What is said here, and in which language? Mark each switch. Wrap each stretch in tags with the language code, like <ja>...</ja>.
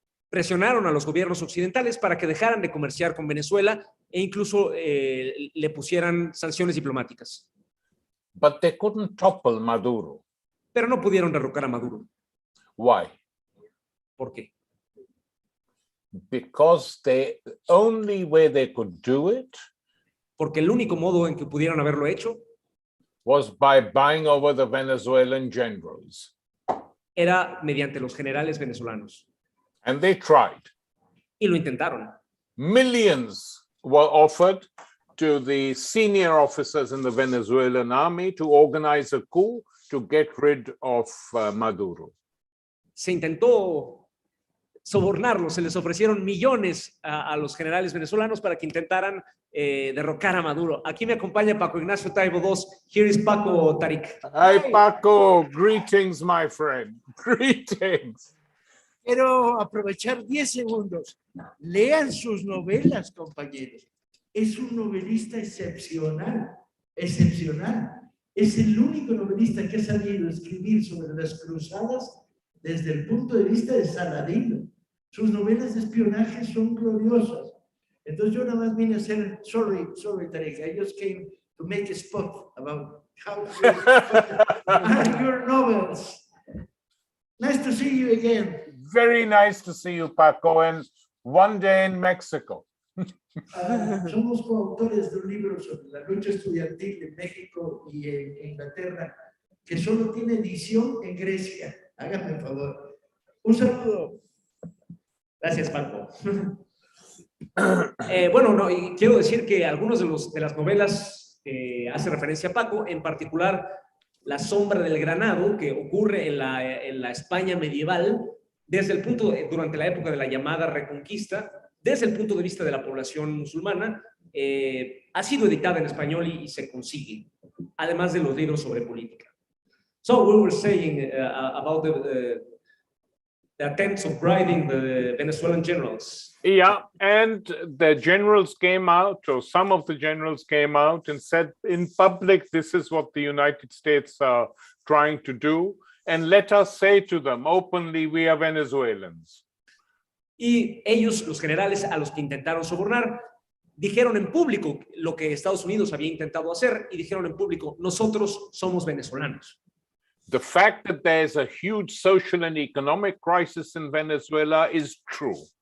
<es>Presionaron a los gobiernos occidentales para que dejaran de comerciar con Venezuela e incluso le pusieran sanciones diplomáticas.</es> <en>But they couldn't topple Maduro.</en> <es>Pero no pudieron derrocar a Maduro.</es> <en>Why?</en> <es>¿Por qué?</es> <en>Because the only way they could do it</en> <es>Porque el único modo en que pudieron haberlo hecho</es> <en>was by buying over the Venezuelan generals.</en> <es>era mediante los generales venezolanos.</es> <en>And they tried.</en> <es>Y lo intentaron.</es> <en>Millions were offered to the senior officers in the Venezuelan army to organize a coup to get rid of Maduro.</en> <es>Se intentó sobornarlos, se les ofrecieron millones a los generales venezolanos para que intentaran derrocar a Maduro. Aquí me acompaña Paco Ignacio Taibo II.</es> <en>Here is Paco Tariq. Hi, Paco. Greetings, my friend. Greetings.</en> <es>Quiero aprovechar 10 segundos. Lean sus novelas, compañeros. Es un novelista excepcional, excepcional. Es el único novelista que ha sabido escribir sobre las cruzadas desde el punto de vista de Saladino. Sus novelas de espionaje son gloriosas. Entonces yo nada más vine a hacer,</es> <en>sorry Tariq, I just came to make a spot about how are your novels. Nice to see you again. Very nice to see you, Paco, and one day in Mexico.</en> <es>Somos coautores de un libro sobre la lucha estudiantil en México y en Inglaterra, que solo tiene edición en Grecia. Háganme el favor. Un saludo. Gracias, Paco. Bueno, no, y quiero decir que algunos de las novelas hace referencia a Paco, en particular La sombra del granado, que ocurre en la España medieval, durante la época de la llamada Reconquista, desde el punto de vista de la población musulmana, ha sido editada en español y se consigue, además de los libros sobre política.</es> <en>So we were saying about the attempts of bribing the Venezuelan generals. Yeah, and the generals came out, or some of the generals came out and said in public, this is what the United States are trying to do, and let us say to them openly, we are Venezuelans.</en> <es>Y ellos, los generales a los que intentaron sobornar, dijeron en público lo que Estados Unidos había intentado hacer y dijeron en público, nosotros somos venezolanos.</es> <en>The fact that there's a huge social and economic crisis in Venezuela is true.</en>